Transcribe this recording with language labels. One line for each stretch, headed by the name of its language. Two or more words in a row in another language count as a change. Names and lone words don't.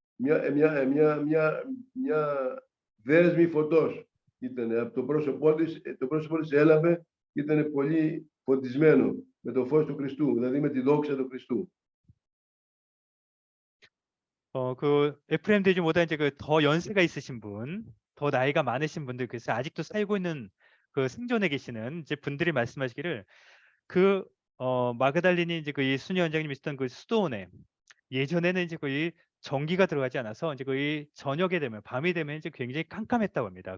Greek: Μια δέσμη φωτός ήταν από το πρόσωπό της έλαβε, ήταν πολύ φωτισμένο με το φως του Χριστού, δηλαδή με τη δόξα του Χριστού.
Korean: 그 에프레임 대주보다 이제 그 더 연세가 있으신 분, 더 나이가 많으신 분들, 그래서 아직도 살고 있는 그 생존에 계시는 이제 분들이 말씀하시기를 그 마그달린이 이제 그 이 순위 원장님이 있었던 그 수도원에 예전에는 이제 거의 전기가 들어가지 않아서 이제 거의 저녁에 되면 밤이 되면 이제 굉장히 깜깜했다고 합니다.